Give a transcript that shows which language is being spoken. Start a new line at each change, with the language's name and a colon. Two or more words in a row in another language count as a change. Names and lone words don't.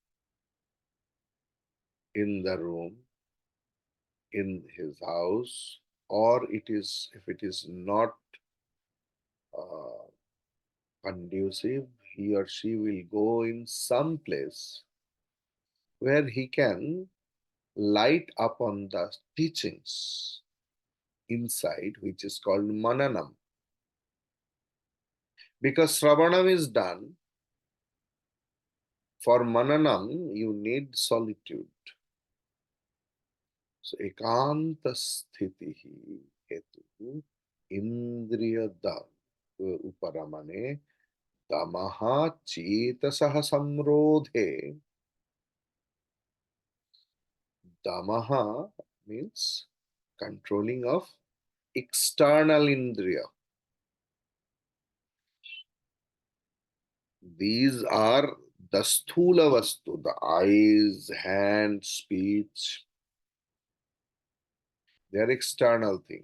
English: in the room, in his house, or if it is not uh, conducive, he or she will go in some place where he can light upon the teachings inside, which is called mananam. Because Sravanam is done, for mananam you need solitude.
Sanskrit: So ekanta sthitihi hetu indriya uparamane damaha chetasaha samrodhe.
English: Damaha means controlling of external indriya. These are the
Sanskrit: sthula vastu,
English: the eyes, hands, speech. They are external thing.